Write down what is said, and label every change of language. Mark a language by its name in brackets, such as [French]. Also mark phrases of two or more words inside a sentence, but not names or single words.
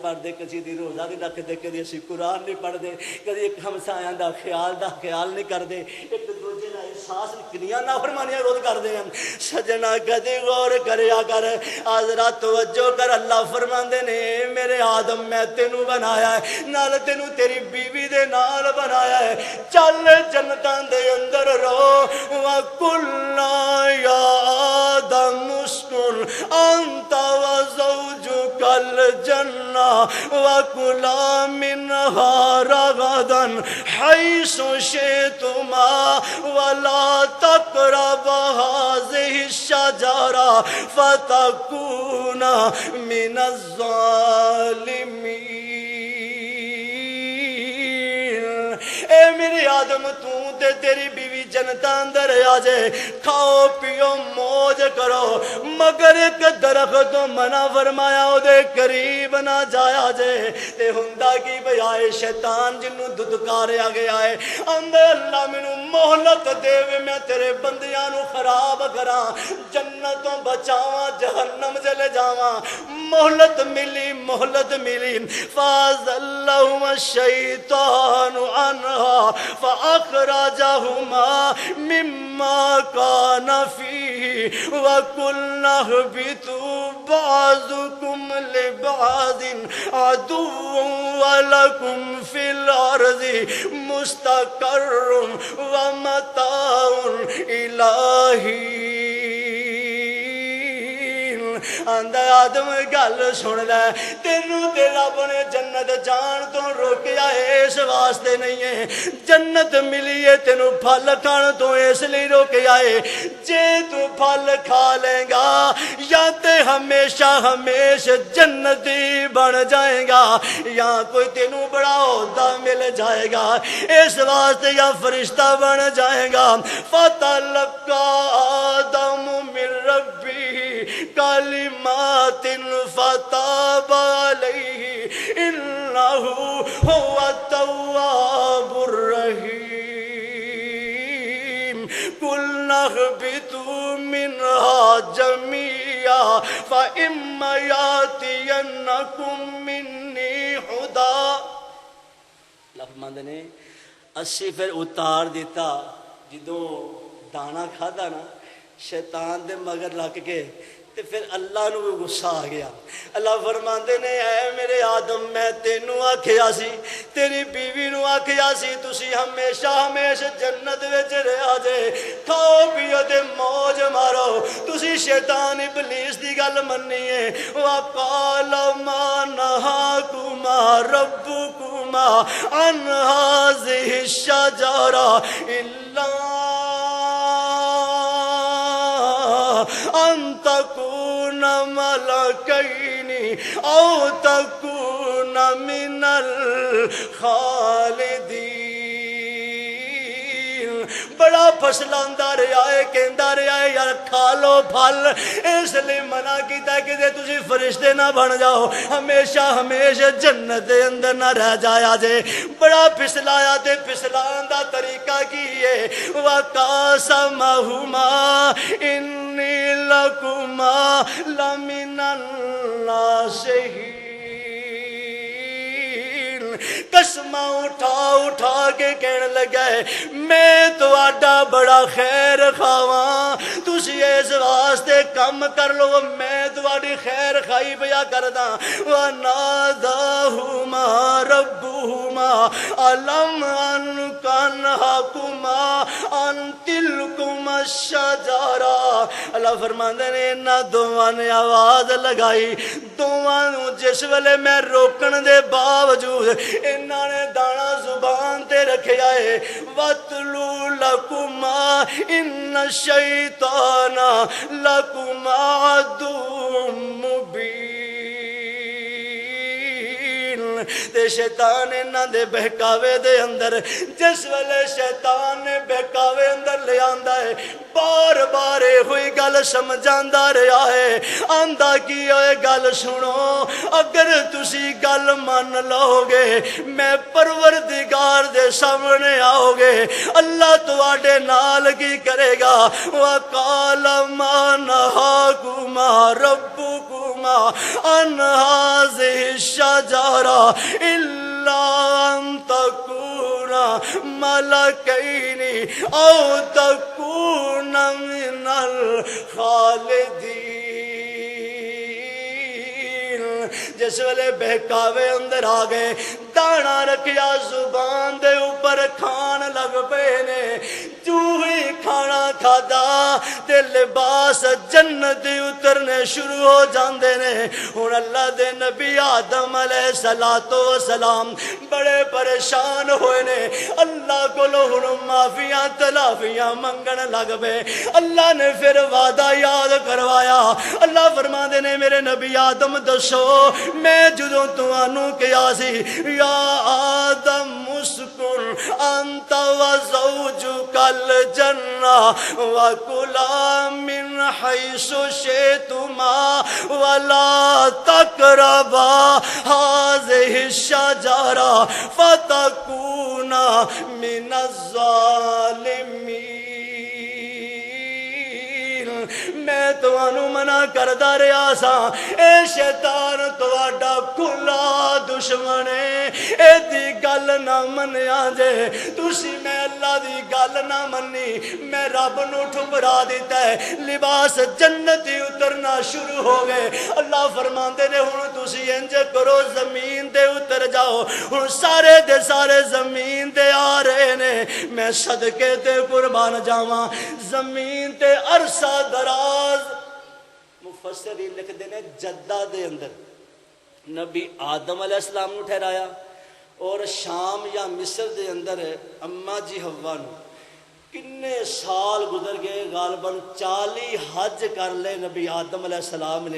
[Punjabi] پڑھتے کسی دی روزہ نہیں رکھتے کدی اسی قرآن نہیں پڑھتے کدی ایک ہمسایاں دا خیال نہیں کرتے ایک دوجے دا احساس کنیاں نافرمانیاں روز کرتے ہیں سجنا کدی غور کریا کر آزرا توجہ کر اللہ فرماندے نے میرے آدم میں تینوں بنایا ہے نال تینوں تیری بیوی دے نال بنایا ہے چل جنتاں دے اندر رو [Arabic] وَقُلْنَا يَا آدَمُ اسْكُنْ أَنْتَ وَزَوْجُكَ الْجَنَّةَ وَكُلَا مِنْهَا رَغَدًا حَيْثُ شِئْتُمَا وَلَا تَقْرَبَا هَٰذِهِ الشَّجَرَةَ فَتَكُونَا مِنَ الظَّالِمِينَ [Punjabi] اے میرے آدم تو تے تیری بیوی جنتا اندر آ جائے، کھاؤ پیو موج کرو، مگر ایک درخت تو منع فرمایا او دے قریب نہ جایا جائے۔ تے ہوندا کی بھئی آئے شیطان جنوں ددکاریا گیا ہے، اندر اللہ مینوں مہلت دے وے، میں تیرے بندیاں نو خراب کراں، جنتوں بچاواں، جہنم چلے جاواں۔ مہلت ملی، مہلت ملی، [Arabic] فازلہما الشیطان عنہا فاخرجہما مما کان فیہ وقلنا اہبطوا بعضکم لبعض عدو ولکم فی الارض مستقر ومتاع الی حین۔ [Punjabi] آندا آدم گل سن لے، تینوں تے رب نے جنت جان تو روکیا ہے اس واسطے نہیں ہے، جنت ملی ہے تینوں پھل کھان تو اس لیے روکیا ہے، جے تو پھل کھا لے گا یا تے ہمیشہ ہمیشہ جنتی بن جائے گا، یا کوئی تینوں بڑا عہدہ مل جائے گا، اس واسطے یا فرشتہ بن جائے گا۔ [Arabic] فتلقى آدم من ربه کلمات فتاب علیہ انہ هو التواب الرحیم۔ قلنا اہبطوا منها جميعا فإما يأتينكم منی ہدی۔ [Punjabi] اللہ فرماندے نے اسی پھر اتار دیتا، جدوں دانا کھادا نا شیطان دے مگر لگ کے تے پھر اللہ نو بھی غصہ آ گیا۔ اللہ فرماندے نے اے میرے آدم میں تینوں آکھیا سی، تیری بیوی نو آکھیا سی تسی ہمیشہ ہمیشہ جنت وچ رہیا جے، کھاؤ پیو تے موج مارو، تسی شیطان ابلیس دی گل مننی ہے۔ [Arabic] وقال ما نہاکما ربکما عن هذه الشجرة الا ان تکون ملکین او تکون من الخالدین۔ [Punjabi] بڑا پھسلاندا رہا ہے، کہندا رہا ہے یار کھا لو پھل، اس لیے منع کیتا کہ جے تسی فرشتے نہ بن جاؤ، ہمیشہ ہمیشہ جنت دے اندر نہ رہ جایا جے۔ بڑا پھسلایا تے پھسلان دا طریقہ کی ہے۔ [Arabic] وقاسمہما انی لکما لمن الناصحین۔ [Punjabi] قسمہ اٹھا اٹھا کے کہنے لگا ہے میں تو آڈا بڑا خیر خواہاں، تسی اس واسطے کم کر لو، میں تو آڈی خیر خواہی بیا کردہ۔ [Arabic] وَنَادَاهُمَا رَبُّهُمَا أَلَمْ أَنْهَكُمَا عَنْ تِلْكُمَا الشَّجَرَةِ۔ [Punjabi] اللہ فرماندے نے انہاں دوواں نے آواز لگائی، دوواں نوں جس ویلے میں روکن دے باوجود انہاں نے دانا زبان تے رکھیا ہے۔ [Arabic] وَاتْلُو لَكُمَا إِنَّ الشَّيْطَانَ لَكُمَا عَدُوٌّ مُّبِينٌ۔ [Punjabi] تے شیطان انہاں دے بہکاوے دے اندر، جس ویلے شیطان نے بہکاوے اندر لے آندا ہے، بار بار ہوئی گل سمجھاندا رہا ہے، آندا کی ہوئے گل سنو، اگر تسی گل مان لو گے میں پروردگار دے سامنے آؤ گے، اللہ تواڈے نال کی کرے گا۔ [Arabic] وَقَالَ مَا نَهَاكُمَا رَبُّكُمَا عَنْ هَذِهِ الشَّجَرَةِ إِلَّا أَن تَكُونَا مَلَكَيْنِ أَوْ تَكُونَ مِنَ الْخَالِدِينَ۔ [Punjabi] جس ویلے بہکاوے اندر آ گئے، دانا رکھیا زبان دے اوپر کھان لگ پے نے، جو ہی کھانا کھادا تے لباس جنت اترنے شروع ہو جاندے نے۔ ہن اللہ دے نبی آدم [Arabic] علیہ السلام [Punjabi] بڑے پریشان ہوئے نے، اللہ کولو ہن معافیاں تلافیاں منگن لگ پے۔ اللہ نے پھر وعدہ یاد کروایا، اللہ فرماندے نے میرے نبی آدم دسو میں جدوں تانوں کہیا سی [Arabic] یا آدم اسکن انت وزوجك الجنة وكلا من حيث شئتما ولا تقربا هذه الشجرة فتكونا من الظالمين. [Punjabi] میں تمہوں منع کردہ رہا سا، اے شیطان تواڈا کھلا دشمن ہے، اے دی گل نہ منیا جے، تسی میں اللہ دی گل نہ منی، میں رب نو ٹھکرا دیتا ہے، لباس جنتی اترنا شروع ہو گئے. اللہ فرماندے نے ہن تسی انج کرو زمین تے اتر جاؤ. ہن سارے دے سارے زمین تے آ رہے نے، میں صدقے تے قربان جاواں. زمین تے عرصہ دراز مفسرین لکھتے ہیں جدہ دے اندر نبی آدم [Arabic] علیہ السلام [Punjabi] نو ٹھہرایا، اور شام یا مصر دے اندر اماں جی حوا نو. کنے سال گزر گئے، غالباً 40 حج کر لے نبی آدم [Arabic] علیہ السلام [Punjabi] نے.